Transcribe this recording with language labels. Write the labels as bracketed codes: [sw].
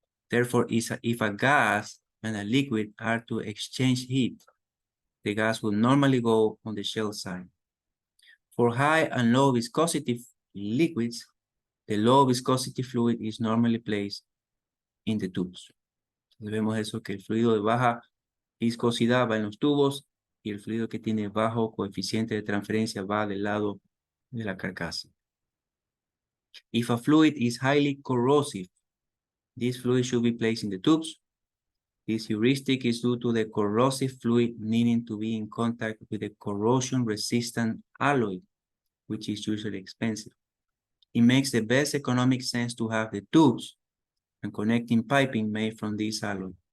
[en] Therefore, if a gas and a liquid are to exchange heat, the gas will normally go on the shell side. For high and low viscosity liquids, the low viscosity fluid is normally placed in the tubes. [es] Entonces vemos eso, que el fluido de baja viscosidad va en los tubos y el fluido que tiene bajo coeficiente de transferencia va del lado de la carcasa. [en] If a fluid is highly corrosive, this fluid should be placed in the tubes. This heuristic is due to the corrosive fluid needing to be in contact with a corrosion-resistant alloy, which is usually expensive. It makes the best economic sense to have the tubes and connecting piping made from this alloy.